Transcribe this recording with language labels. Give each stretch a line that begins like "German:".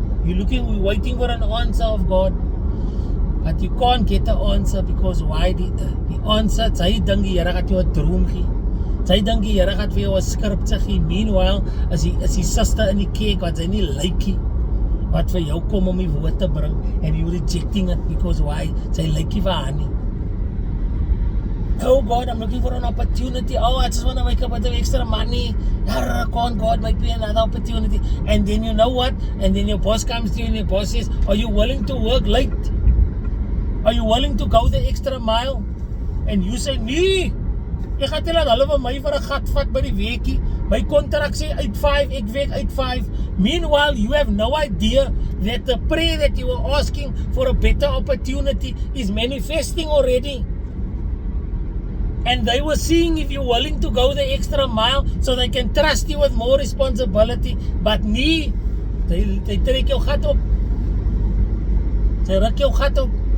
English: You're waiting for an answer of God, but you can't get the answer because why? The answer,
Afrikaans: sy dink die Here gaan jou 'n droom gee. Sy dink die Here gaan vir jou 'n skripte gee. Meanwhile, is die suster in die kerk wat sy nie like nie, wat vir jou kom om die woord te bring,
English: and you rejecting it because why?
Afrikaans: Sy like nie vir haar nie.
English: Oh God, I'm looking for an opportunity. Oh, I just want to make a bit of extra money. Can't God make me another opportunity? And then you know what? And then your boss comes to you and your boss says, "Are you willing to work late? Are you willing to go the extra mile?" And you say,
Afrikaans: "Nee, ek gaan nie laat hulle vir my vir 'n gat vat by die weekie. My kontrak sê uit 5, ek werk uit 5.
English: Meanwhile, you have no idea that the prayer that you were asking for a better opportunity is manifesting already. And they were seeing if you're willing to go the extra mile so they can trust you with more responsibility.
Afrikaans: But nee, they trek jou gat op. Sy ruk jou gat op.